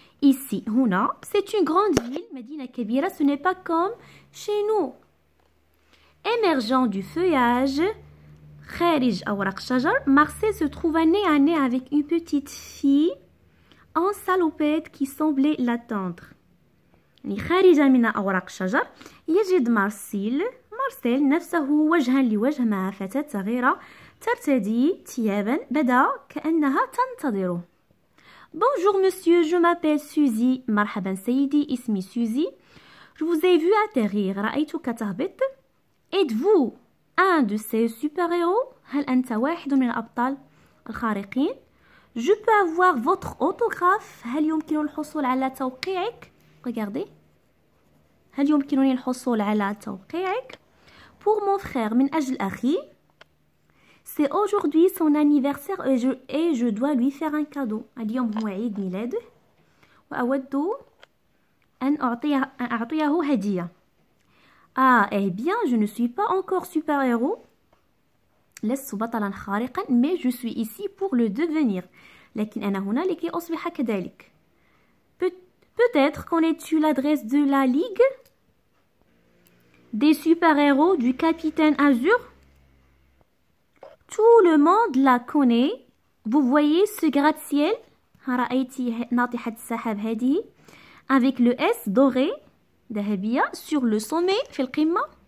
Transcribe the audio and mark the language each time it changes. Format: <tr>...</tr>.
<fr>Ici,</fr> <ar>هنا,</ar> <fr>c'est une grande ville,</fr> <ar>Medina Kabira,</ar> <fr>ce n'est pas comme chez nous. Émergeant du feuillage,</fr> <ar>Kharij Awraq Shajar,</ar> <fr>Marcel se trouva nez à nez avec une petite fille en salopette qui semblait l'attendre.</fr> <ar>خارج من أوراق الشجر يجد مارسيل نفسه وجها لوجه مع فتاة صغيرة ترتدي ثيابا بدا كأنها تنتظره.</ar> <fr>Bonjour monsieur, je m'appelle Suzy.</fr> <ar>مرحبا سيدي, اسمي سوزي.</ar> <fr>Je vous ai vu atterrir.</fr> <ar>رأيتك تهبط.</ar> <fr>Êtes-vous un de ces super-héros?</fr> <ar>هل أنت واحد من الأبطال الخارقين؟</ar> <fr>Je peux avoir votre autographe.</fr> <ar>هل يمكن الحصول على توقيعك؟</ar> <fr>Regardez.</fr> <ar>هل يمكنني الحصول على توقيعك؟</ar> <fr>Pour mon frère,</fr> <ar>من أجل أخي.</ar> <fr>C'est aujourd'hui son anniversaire et je dois lui faire un cadeau.</fr> <ar>اليوم هو عيد ميلاده وأود أن أعطيه هدية.</ar> <fr>Ah, eh bien, je ne suis pas encore super-héros.</fr> <ar>لست بطلا خارقا,</ar> <fr>mais je suis ici pour le devenir.</fr> <ar>لكن أنا هنا لكي أصبح كذلك.</ar> <fr>Peut-être connais-tu l'adresse de la Ligue des super-héros du Capitaine Azur? Tout le monde la connaît. Vous voyez ce gratte-ciel?</fr> <ar>رأيتي ناطحة السحاب هذه</ar> <fr>avec le S doré</fr> <ar>ذهبية</ar> <fr>sur le sommet</fr> <ar>في القمة.</ar>